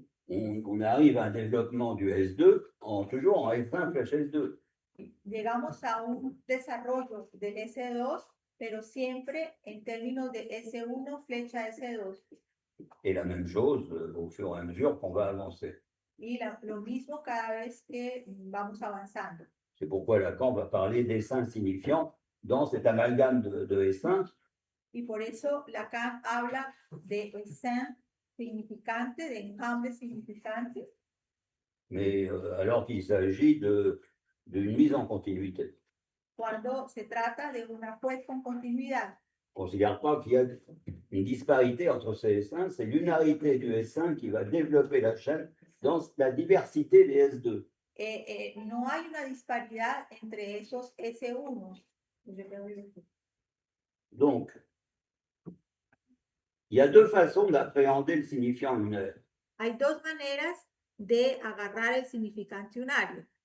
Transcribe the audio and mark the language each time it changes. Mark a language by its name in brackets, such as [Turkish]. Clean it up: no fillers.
[French] on arrive à un développement du S2 toujours en S1 flèche S2. [Spanish] llegamos a un desarrollo del S2, pero siempre en términos de S1 flecha S2. [French] Et la même chose au fur et à mesure qu'on va avancer. [Spanish] Y lo mismo cada vez que vamos avanzando. [French] C'est pourquoi Lacan va parler d'S1 signifiant dans cet amalgame de S1. [Spanish] Y por eso Lacan habla de essaim significante, de enjambre significante, [French] Mais alors qu'il s'agit d'une mise en continuité. [Spanish] cuando se trata de una puesta en continuidad. [French] On ne considère pas qu'il y a une disparité entre ces S1, c'est l'unarité du S1 qui va développer la chaîne dans la diversité des S2. [Spanish] No hay una disparidad entre esos S1. [French] Donc, il y a deux façons d'appréhender le signifiant unaire. [Spanish] Hay dos maneras de agarrar el significante unario.